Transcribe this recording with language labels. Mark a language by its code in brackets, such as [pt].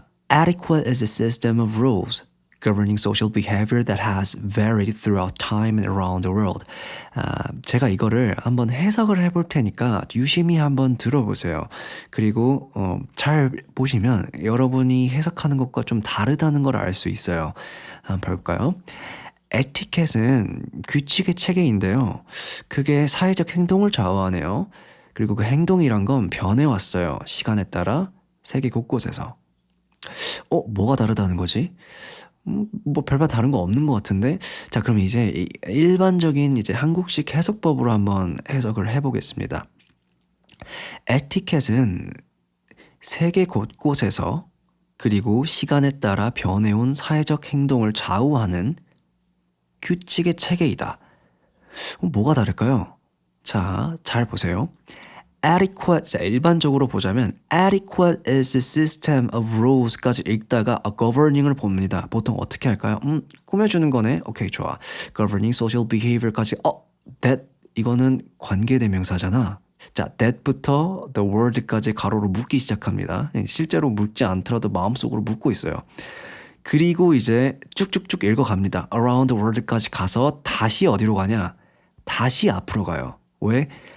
[en] Adequate is a system of rules governing social behavior that has varied throughout time and around the world. [ko] 제가 이거를 한번 해석을 해볼 테니까 유심히 한번 들어보세요. 그리고 잘 보시면 여러분이 해석하는 것과 좀 다르다는 걸 알 수 있어요. 한번 볼까요? 에티켓은 규칙의 체계인데요. 그게 사회적 행동을 좌우하네요. 그리고 그 행동이란 건 변해왔어요. 시간에 따라 세계 곳곳에서. 뭐가 다르다는 거지? 별반 다른 거 없는 것 같은데? 자, 그럼 이제 일반적인 이제 한국식 해석법으로 한번 해석을 해보겠습니다. 에티켓은 세계 곳곳에서 그리고 시간에 따라 변해온 사회적 행동을 좌우하는 규칙의 체계이다. 뭐가 다를까요? 자, 잘 보세요. Adequate, 자, 일반적으로 보자면 [en] adequate is a system of rules [ko] 까지 읽다가 governing을 봅니다. 보통 어떻게 할까요? 꾸며주는 거네. 오케이, 좋아. [en] Governing social behavior [ko] 까지 that 이거는 관계대명사잖아. 자, that부터 the word까지 가로로 묻기 시작합니다. 실제로 묻지 않더라도 마음속으로 묻고 있어요. 그리고 이제 쭉쭉쭉 읽어갑니다. [en] around the world [ko] 까지 가서 다시 어디로 가냐? 다시 앞으로 가요. 왜?